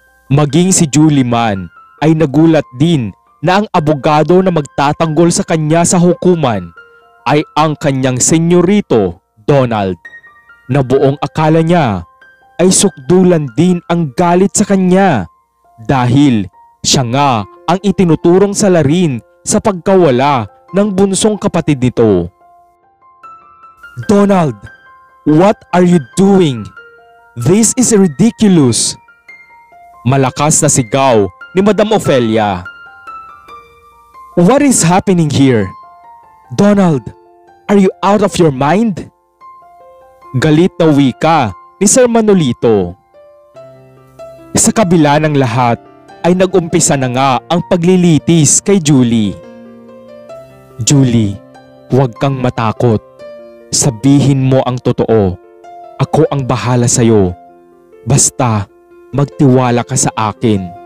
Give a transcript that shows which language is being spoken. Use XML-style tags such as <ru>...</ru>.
<tl>Maging si Julie man ay nagulat din na ang abogado na magtatanggol sa kanya sa hukuman ay ang kanyang senyorito Donald, na buong akala niya ay sukdulan din ang galit sa kanya dahil siya nga ang itinuturong salarin sa pagkawala ng bunsong kapatid nito.</tl> <en>Donald, what are you doing? This is ridiculous!</en> <tl>Malakas na sigaw ni Madam Ophelia.</tl> <en>What is happening here? Donald, are you out of your mind?</en> <tl>Galit na wika ni Sir Manolito. Sa kabila ng lahat ay nag-umpisa na nga ang paglilitis kay Julie. Julie, huwag kang matakot. Sabihin mo ang totoo. Ako ang bahala sa'yo. Basta magtiwala ka sa akin.</tl>